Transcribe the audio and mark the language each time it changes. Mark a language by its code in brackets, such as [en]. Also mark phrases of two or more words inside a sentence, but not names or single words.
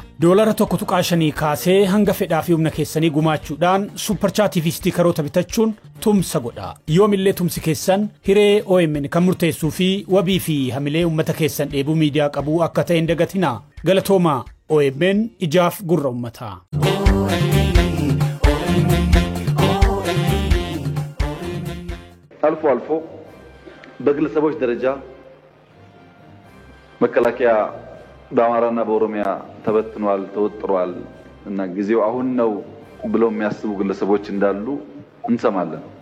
[om] Doolara tokko tuqaashanii kaasee hanga fedhaa fi humna keessanii gumaachuudhaan [en] super chat [om] fi stikeroota bitachuun tumsa godha. Yoomillee tumsi keessan hiree OMN kan murteessuu fi wabii fi hamilee uummata keessan dheebuu miidiyaa qabuu akka ta'e hin dagatinaa. Galatooma OMN ijaaf gurra uummataa. [am] አልፎ አልፎ በግለሰቦች ደረጃ መከላከያ በአማራና በኦሮሚያ ተበትኗል ተወጥሯል እና ጊዜው አሁን ነው ብሎ የሚያስቡ ግለሰቦች እንዳሉ እንሰማለን።